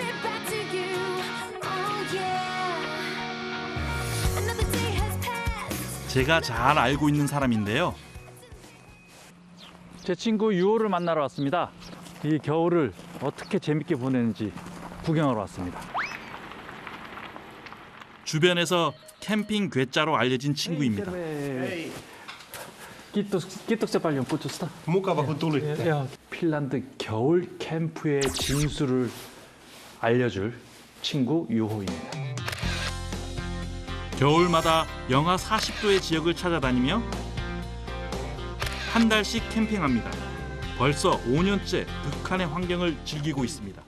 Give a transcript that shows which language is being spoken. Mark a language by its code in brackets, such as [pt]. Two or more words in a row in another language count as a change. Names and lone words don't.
[ko] 제가 잘 알고 있는 사람인데요. 제 친구 유호를 만나러 왔습니다. 이 겨울을 어떻게 재밌게 보내는지 구경하러 왔습니다. 주변에서 캠핑 괴짜로 알려진 친구입니다. [fi] Kiitoksia paljon kutsusta. Mukava kun tulitte. [ko] 핀란드 겨울 캠프의 진수를 알려줄 친구 유호입니다. 겨울마다 영하 40도의 지역을 찾아다니며 한 달씩 캠핑합니다. 벌써 5년째 극한의 환경을 즐기고 있습니다.